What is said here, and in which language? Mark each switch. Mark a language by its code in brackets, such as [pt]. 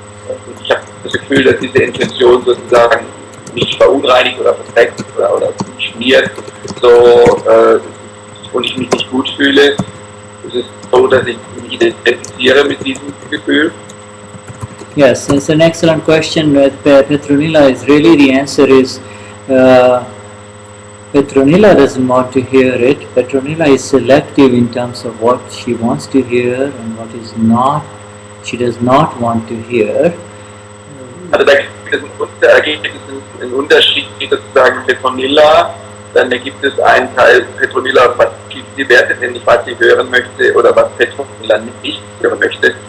[de] Und ich habe das Gefühl, dass diese Intention sozusagen mich verunreinigt oder verträgt oder schmiert, so, und ich mich nicht gut fühle. Es ist so, dass ich mich identifiziere mit diesem Gefühl. [en] Yes, it's an excellent question. Petronilla is really, the answer is Petronilla doesn't want to hear it. Petronilla is selective in terms of what she wants to hear and what is not, she does not want to hear. [de] Also da gibt es einen Unterschied sozusagen Petronilla, dann gibt es einen Teil Petronilla, was sie wertet, nämlich was sie hören möchte oder was Petronilla nicht hören möchte.